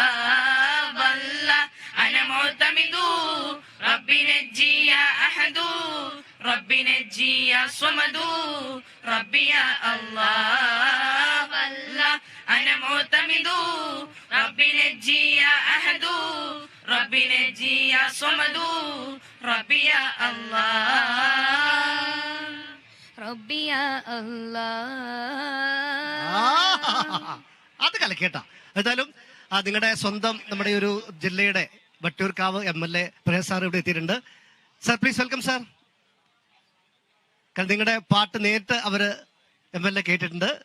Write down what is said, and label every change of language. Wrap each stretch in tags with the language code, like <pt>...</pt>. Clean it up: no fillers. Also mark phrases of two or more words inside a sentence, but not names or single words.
<ar>أنا معتمد ربي نجي يا أحد ربي نجي يا صمد ربي يا الله والله أنا معتمد ربي نجي يا أحد ربي نجي يا صمد ربي يا الله ربي يا الله</ar> <ml>അത് കലക്കേട്ടാ. ഏതായാലും നിങ്ങളുടെ സ്വന്തം നമ്മുടെ ഒരു ജില്ലയുടെ വട്ടിയൂർക്കാവ് MLA പ്രേസ് സാർ ഇവിടെ എത്തിയിട്ടുണ്ട്.</ml> <en>sir please welcome sir.</en> <ml>കാരണം നിങ്ങളുടെ പാട്ട് നേരിട്ട് അവര് MLA കേട്ടിട്ടുണ്ട്.</ml>